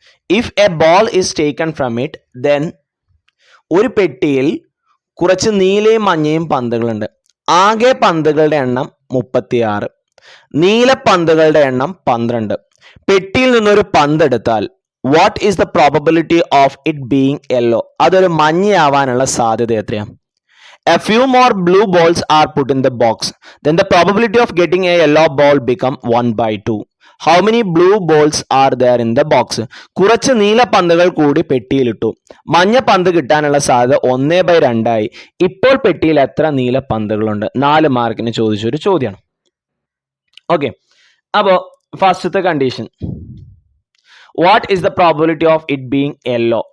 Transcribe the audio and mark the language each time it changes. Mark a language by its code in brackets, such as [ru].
[en] If a ball is taken from it, then [ml] ഒരു പെട്ടിയിൽ കുറച്ച് നീലയും മഞ്ഞയും പന്തുകളുണ്ട്. ആകെ പന്തുകളുടെ എണ്ണം 36. നീല പന്തുകളുടെ എണ്ണം 12. പെട്ടിയിൽ നിന്നൊരു പന്ത് എടുത്താൽ [en] what is the probability of it being yellow? [ml] അതൊരു മഞ്ഞയാവാനുള്ള സാധ്യത എത്രയാണ്? [en] A few more blue balls are put in the box. Then the probability of getting a yellow ball become 1/2. How many blue balls are there in the box? [ml] കുറച്ച് നീല പന്തുകൾ കൂടി പെട്ടിയിലിട്ടു. മഞ്ഞ പന്ത് കിട്ടാനുള്ള സാധ്യത 1/2 ആയി. ഇപ്പോൾ പെട്ടിയിൽ എത്ര നീല പന്തുകളുണ്ട്? 4 മാർക്കിന് ചോദിച്ചൊരു ചോദ്യമാണ്. ഓക്കെ, അപ്പോൾ ഫസ്റ്റത്തെ condition, [en] What is the probability of it being yellow?